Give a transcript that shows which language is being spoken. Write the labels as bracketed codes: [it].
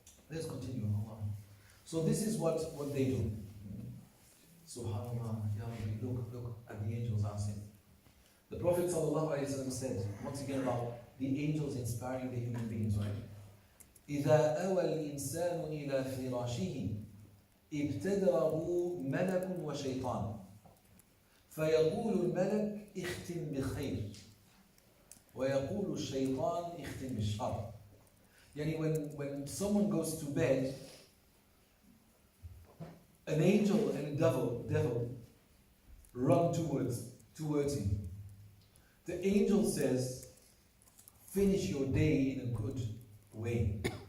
[en] Let's continue. So this is what they do. SubhanAllah, Ya Rabbi, look at the angels asking. The Prophet ﷺ said, once again about the angels inspiring the human beings, right? [ar] إِذَا أَوَى الْإِنسَانُ إِلَى فِرَاشِهِ ابْتَدَرَهُ مَلَكٌ وَشَيْطَانٌ فيقول الملك اختم بخير ويقول الشيطان اختم بالشر. [en] Yani when someone goes to bed, an angel and a devil run towards him. The angel says, finish your day in a good way.